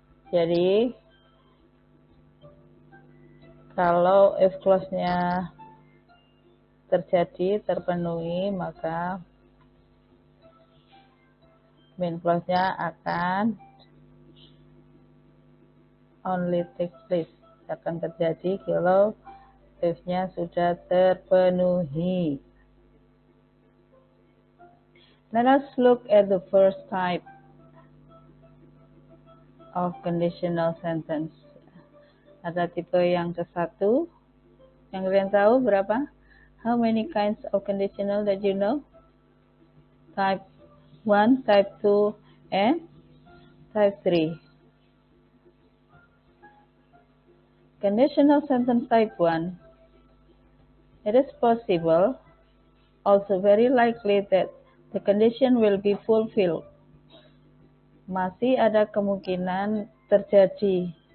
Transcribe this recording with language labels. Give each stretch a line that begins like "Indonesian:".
Indonesian: Jadi kalau if clause-nya terjadi, terpenuhi, maka main clause-nya akan
English: only take place,
Indonesian: akan terjadi kalau if-nya sudah terpenuhi.
English: Let us look at the first type of conditional sentence.
Indonesian: Ada tipe yang ke-1. Yang kalian tahu berapa?
English: How many kinds of conditional that you know? Type 1, type 2, and type 3. Conditional sentence type 1. It is possible, also very likely that the condition will be fulfilled.
Indonesian: Masih ada kemungkinan terjadi.